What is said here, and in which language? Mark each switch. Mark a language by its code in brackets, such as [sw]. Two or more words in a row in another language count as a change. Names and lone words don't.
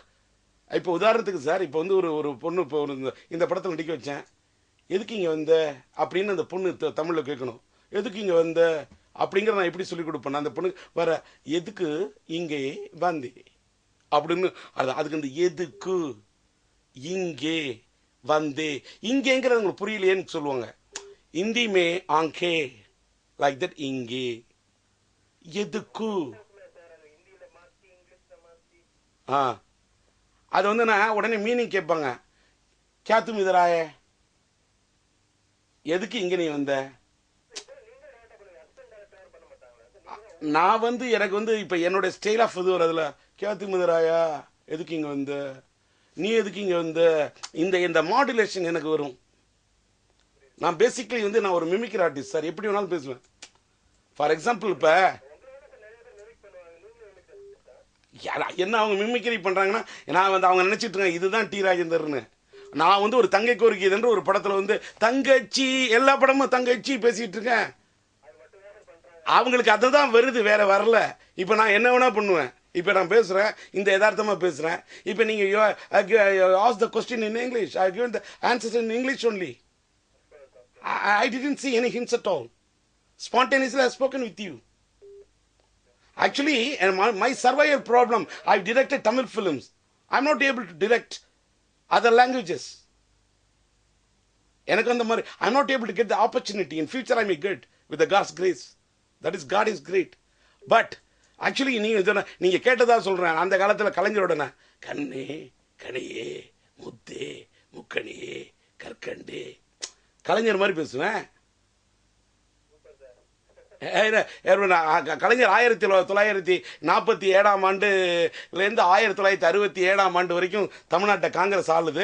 [ta] இப்போ உதாரணத்துக்கு சார், இப்போ வந்து ஒரு பொண்ணு இப்போ இந்த படத்தில் நடிக்க வச்சேன், எதுக்கு இங்கே வந்த அப்படின்னு அந்த பொண்ணு தமிழில் கேட்கணும். எதுக்கு இங்கே வந்த அப்படிங்கிற நான் எப்படி சொல்லிக் கொடுப்பேன் அந்த பொண்ணு வர, எதுக்கு இங்கே வந்தே அப்படின்னு. அதுக்கு இந்த எதுக்கு இங்கே வந்தே, இங்கேங்கிறது உங்களுக்கு புரியலையேன்னு சொல்லுவாங்க. [hi] हिंदी में आंखें [en] like that, [ta] इंगे எதுக்கு. அது வந்து நான் உடனே மீனிங் கேட்பாங்க, [hi] क्या तुम इधर आए, [ta] எதுக்கு இங்க நீ வந்த. நான் வந்து எனக்கு வந்து இப்போ என்னோட [en] style of [ta] இது வருதுல, [hi] क्या तुम इधर आया, [ta] எதுக்கு இங்க வந்த, நீ எதுக்கு இங்க வந்த, இந்த மாடுலேஷன் எனக்கு வரும். நான் பேசிக்கலி வந்து நான் ஒரு மிமிக்ரி ஆர்டிஸ்ட் சார், எப்படி வேணாலும் பேசுவேன். [en] for example [ta] இப்போ என்ன அவங்க மிமிக்ரி பண்ணுறாங்கன்னா, நான் வந்து அவங்க நினச்சிட்டு இருக்கேன் இதுதான் டி ராஜேந்தர்னு. நான் வந்து ஒரு தங்கை கோரிக்கைன்ற ஒரு படத்தில் வந்து தங்கச்சி, எல்லா படமும் தங்கச்சி பேசிகிட்டு இருக்கேன். அவங்களுக்கு அதுதான் வருது, வேற வரல. இப்போ நான் என்ன வேணா பண்ணுவேன். இப்போ நான் பேசுகிறேன், இந்த யதார்த்தமாக பேசுகிறேன். இப்போ நீங்கள் [en] ask the question in English, I given the answers in English only. I didn't see any hints at all. Spontaneously I have spoken with you. Actually, and my survival problem, I've directed Tamil films. I'm not able to direct other languages. [ta] எனக்கு அந்த மாதிரி [en] I'm not able to get the opportunity. In future I may get with the God's grace. That is, God is great. But actually [ta] நீங்க கேட்டதா சொல்றேன். அந்த காலத்துல கலைஞரோட கண்ணே கனியே முத்தே முக்கணியே கற்கண்டே கலைஞர் மாதிரி பேசுவேன். கலைஞர் 1947 ஆண்டுலேருந்து 1967 ஆண்டு வரைக்கும் தமிழ்நாட்டை காங்கிரஸ் ஆளுது.